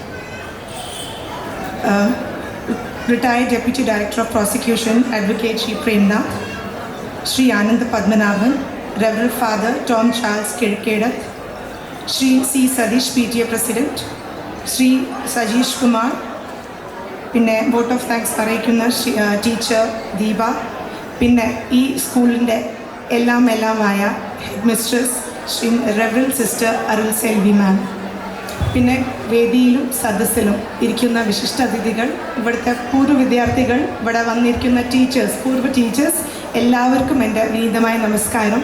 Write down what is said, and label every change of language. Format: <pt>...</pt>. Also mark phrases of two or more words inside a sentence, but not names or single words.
<en>retired Deputy Director of Prosecution Advocate Shri Premnath, Shri Anand Padmanabhan, Reverend Father Tom Charles Kirkedath, Shri C. Sadish PTA President, Shri Sajish Kumar,</en> <ml>പിന്നെ</ml> <en>vote of thanks</en> <ml>അറിയിക്കുന്ന ടീച്ചർ ദീപ, പിന്നെ ഈ സ്കൂളിൻ്റെ എല്ലാമായ</ml> <en>head mistress</en> <ml>ശ്രീ</ml> <en>Reverend Sister</en> <ml>അരുൾ സെൽവി മാം, പിന്നെ വേദിയിലും സദസ്സിലും ഇരിക്കുന്ന വിശിഷ്ട അതിഥികൾ, ഇവിടുത്തെ പൂർവ്വ വിദ്യാർത്ഥികൾ, ഇവിടെ വന്നിരിക്കുന്ന പൂർവ്വ ടീച്ചേഴ്സ്, എല്ലാവർക്കും എൻ്റെ വിനീതമായ നമസ്കാരം.</ml>